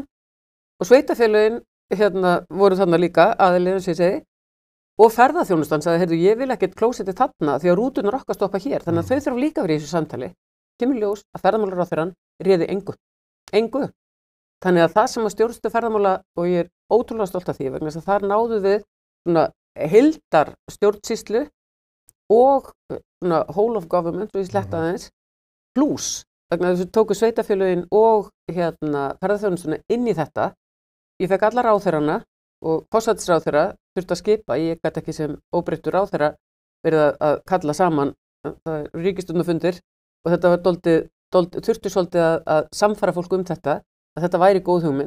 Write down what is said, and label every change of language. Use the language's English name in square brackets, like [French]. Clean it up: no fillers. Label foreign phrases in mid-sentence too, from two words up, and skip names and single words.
[Icelandic] Og sveitarfélögin voru þarna líka aðilegum sem ég segi, og ferðaþjónustan sagði, heyrðu, ég vil ekkert klósetti þarna því að rútunar okkar stoppa hér, þannig að þau þurfa líka að vera í þessu samtali. Kemur ljós að ferðamálaráðherrann réði engu. Þannig að það sem að stjórnstöð ferðamála, og ég ótrúlega stolt af því, vegna þess að þar náðu við svona heildar stjórnsýslu og svona [English] whole of government, [Icelandic] og ég sletta aðeins, plus, vegna þess að tóku sveitarfélögin og ferðaþjónustuna inn í þetta. Ég fekk alla ráðherrana og forsætisráðherra þurfti að skipa, ég gat ekki sem óbreyttur ráðherra verið að kalla saman ríkisstjórnarfundir, og þetta var þurfti svolítið að samfara fólk þetta, að þetta væri góð hugmynd.